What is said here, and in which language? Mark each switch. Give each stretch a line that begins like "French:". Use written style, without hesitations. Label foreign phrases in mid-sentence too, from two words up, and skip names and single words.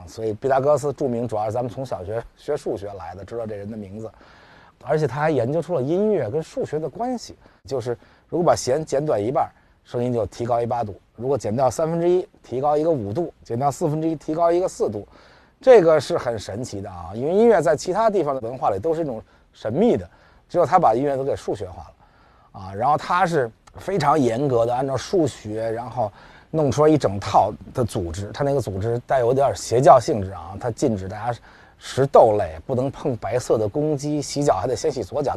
Chinese: 所以畢達哥拉斯著名，主要是咱們從小學學數學來的，知道這人的名字。而且他還研究出了音樂跟數學的關係，就是如果把弦剪短一半，聲音就提高1/8度；如果剪掉1/3，提高一個5度；剪掉1/4，提高一個4度。這個是很神奇的啊，因為音樂在其他地方的文化裡都是一種神秘的，只有他把音樂都給數學化了啊。然後他是非常嚴格的按照數学，然後弄出来一整套的組織。他那個組織帶有點邪教性質啊，他禁止大家食豆類，不能碰白色的公鸡，洗脚還得先洗左腳。